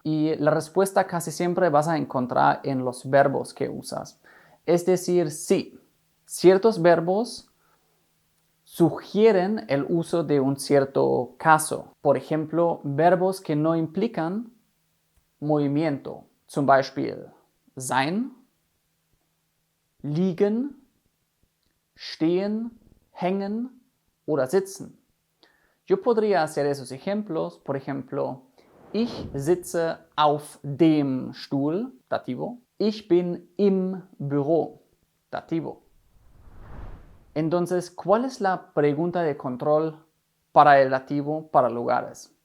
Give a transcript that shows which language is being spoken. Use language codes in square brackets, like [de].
[es] Y la respuesta casi siempre vas a encontrar en los verbos que usas. Es decir, sí, ciertos verbos sugieren el uso de un cierto caso. Por ejemplo, verbos que no implican movimiento. [de] Zum Beispiel sein, liegen, stehen, hängen oder sitzen. [es] Yo podría hacer esos ejemplos, por ejemplo, [de] ich sitze auf dem Stuhl, [es] dativo. [de] Ich bin im Büro, dativo. [es] Entonces, ¿cuál es la pregunta de control para el dativo para lugares?